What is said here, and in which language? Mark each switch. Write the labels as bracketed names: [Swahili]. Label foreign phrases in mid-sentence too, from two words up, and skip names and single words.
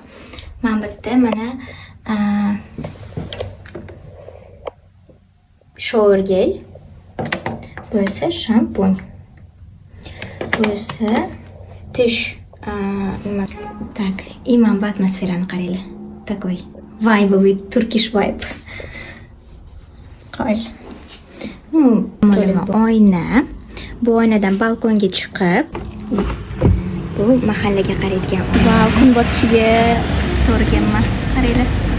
[Uzbek] Men bitta mana shower gel. Bu esa shampun. Bu esa tish [Russian] так, и [Uzbek] mana bu atmosferani qaranglar. [English] Такой vibe, Turkish vibe. [Uzbek] Qo'l. Oyna. Bu oynadan balkonga chiqib, bu mahallaga qaraydigan. Vau, kun botishiga to'g'ri kelma. Qaranglar.